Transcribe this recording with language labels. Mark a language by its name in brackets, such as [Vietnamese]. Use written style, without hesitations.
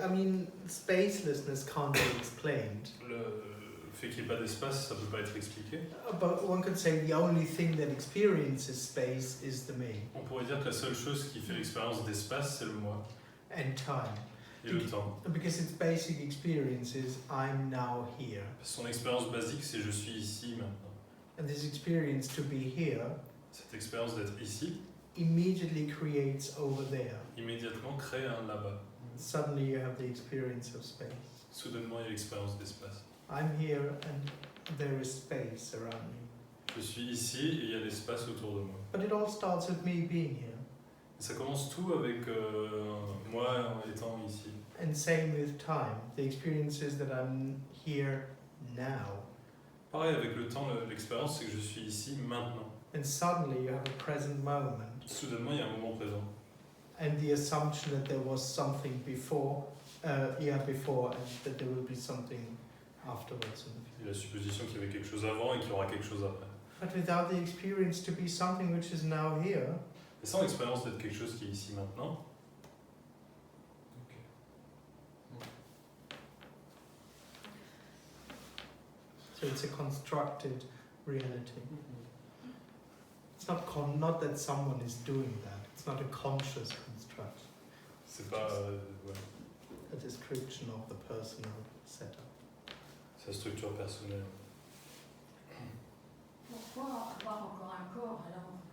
[English] I mean, spacelessness can't be explained. [French] Le fait qu'il n'y ait pas d'espace, ça peut pas être expliqué. [English] But one could say the only thing that experiences space is the me [French] On pourrait dire que la seule chose qui fait l'expérience d'espace, c'est le moi [English] and time. [French] et le temps. [English] Because its basic experience is I'm now here. [French] Son expérience basique, c'est je suis ici maintenant. [English] And this experience to be here [French] Cette expérience d'être ici, [English] immediately creates over there. [French] immédiatement crée un là-bas. [English] Suddenly you have the experience of space. [French] Soudainement, il y a l'expérience d'espace. [English] I'm here and there is space around me. [French] Je suis ici et il y a l'espace autour de moi. [English] But it all starts with me being here. [French] Ça commence tout avec moi étant ici. [English] And same with time. The experience is that I'm here now. [French] Pareil avec le temps, l'expérience c'est que je suis ici maintenant. [English] And suddenly you have a present moment. [French] Soudainement, il y a un moment présent. [English] And the assumption that there was something before, before, and that there will be something afterwards. [French] Il y a la supposition qu'il y avait quelque chose avant et qu'il y aura quelque chose après. [English] But without the experience to be something which is now here, [French] Et sans l'expérience d'être quelque chose qui est ici maintenant, [English] so it's a constructed reality. It's not that someone is doing that. It's not a conscious construct. [French] c'est pas ouais, [English] A description of the personal setup. [French] sa structure personnelle. Pourquoi avoir encore un corps alors?